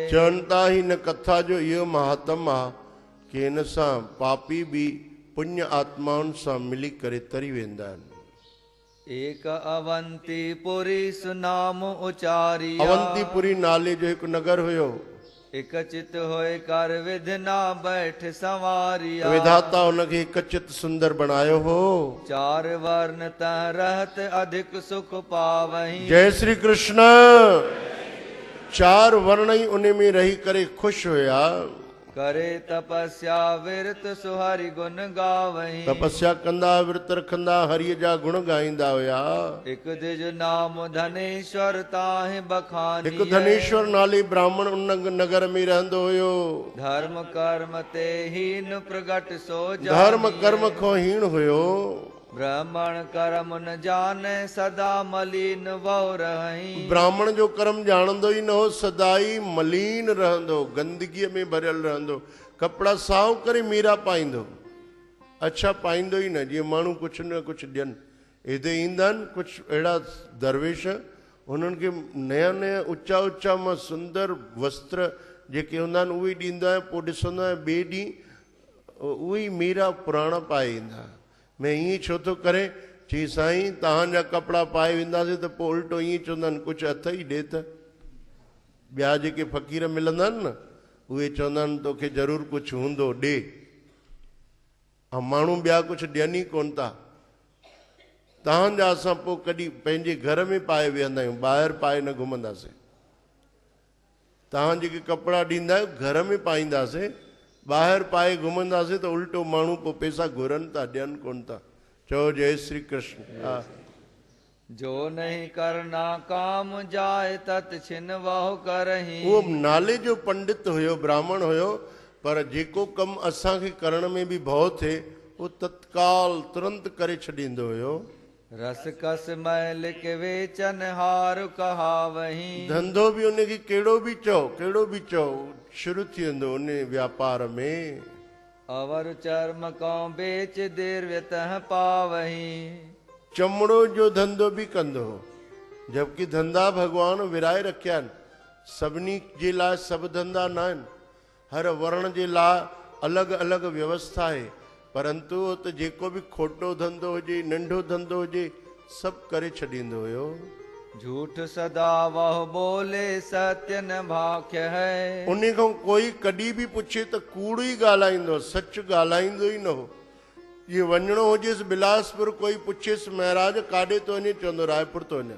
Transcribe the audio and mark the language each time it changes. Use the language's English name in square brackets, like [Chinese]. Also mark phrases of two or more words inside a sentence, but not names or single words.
[Sindhi] चवनि था हिन कथा जो इहो महात्म आहे कि हिन सां पापी बि पुण्य आत्माउनि सां मिली करे तरी वेंदा आहिनि। [Hindi] एक अवंतीपुरी सुनाम उचारिया। [Sindhi] अवंतीपुरी नाले जो हिकु नगर हुयो। [Hindi] एक चित होए कर विधना बैठ संवारिया। [Sindhi] विधाता हुनखे हिकु चित सुंदर बनायो हो। [Hindi] चार वर्ण तह रहत अधिक सुख पावहीं। [Sindhi] जय श्री कृष्ण। 4 वर्ण ई उन में रही करे ख़ुशि हुया। [Hindi] करे तपस्या विरत सुहरि गुण गावहीं। [Sindhi] तपस्या कंदा, विरत रखंदा, हरिय जा गुण ॻाईंदा हुया। [Hindi] एक दिज नाम धनेश्वर ताहि बखानी। [Sindhi] हिकु धनेश्वर नाले ब्राह्मण उन नगर में रहंदो हुयो। [Hindi] धर्म कर्म ते हीन प्रगट सो [Sindhi] धर्म कर्म खां हीन हुयो। [Hindi] ब्राह्मण कर्म न जाने सदा मलिन वो रहीं। [Sindhi] ब्राह्मण जो कर्म ॼाणंदो ई न हो, सदाई मलिन रहंदो, गंदगीअ में भरियल रहंदो। कपिड़ा साफ़ करे मीरा पाईंदो, अच्छा पाईंदो ई न, जीअं माण्हू कुझु न कुझु ॾियनि। हिते ईंदा आहिनि कुझु अहिड़ा दरवेश, उन्हनि खे नया नया ऊचा ऊचा मां सुंदर वस्त्र जेके हूंदा आहिनि उहे ॾींदो आहियां, पोइ ॾिसंदो आहियां ॿिए ॾींहुं उहे ई मीरा पुराणा पाए ईंदा। मैं ईअं छो थो करे, चई साईं तव्हांजा कपिड़ा पाए वेंदासीं त पोइ उल्टो ईअं चवंदा आहिनि कुझु हथ ई ॾे त। ॿिया जेके फ़क़ीर मिलंदा आहिनि न उहे चवंदा आहिनि तोखे ज़रूरु कुझु हूंदो ॾे, ऐं माण्हू ॿिया कुझु ॾियनि ई कोन था। तव्हांजा असां पोइ कॾहिं पंहिंजे घर में पाए वेहंदा आहियूं, ॿाहिरि पाए न घुमंदासीं। तव्हां जेके कपिड़ा ॾींदा आहियो घर में पाईंदासीं, ॿाहिरि पाए घुमंदासीं त उल्टो माण्हू पोइ पैसा घुरनि था, ॾियनि कोन था। चओ जय श्री कृष्ण। हा। [Hindi] जो नहीं करना काम जाए तत छिन वह करही। [Sindhi] उहो नाले जो पंडित हुयो, ब्राह्मण हुयो, पर जेको कमु असांखे करण में बि भउ थिए उहो तत्काल तुरंत करे छॾींदो हुयो। [Hindi] रस कस मैल के वेचन हार कहावही। [Sindhi] धंधो बि उनखे कहिड़ो बि चओ शुरू थी वेंदो उन व्यापार में। [Hindi] अवर चर्म को बेच दीर्घत पावही। [Sindhi] चमड़ो जो धंधो बि कंदो हो, जबकि धंधा भगवान विराए रखिया आहिनि। सभिनी जे लाइ सभु धंधा न आहिनि, हर वर्ण जे लाइ अलॻि अलॻि व्यवस्था आहे, परंतु त जेको बि खोटो धंधो हुजे, नंढो धंधो हुजे, सभु करे छॾींदो हुयो। [Hindi] झूठ सदा वह बोले सत्य न भाख्य है। [Sindhi] उन खां कोई कॾहिं बि पुछे त कूड़ ई ॻाल्हाईंदो, सच ॻाल्हाईंदो ई न हो। ये वञिणो हुजेसि बिलासपुर, कोई पुछेसि महाराज काॾे थो वञे, चवंदो रायपुर थो वञा।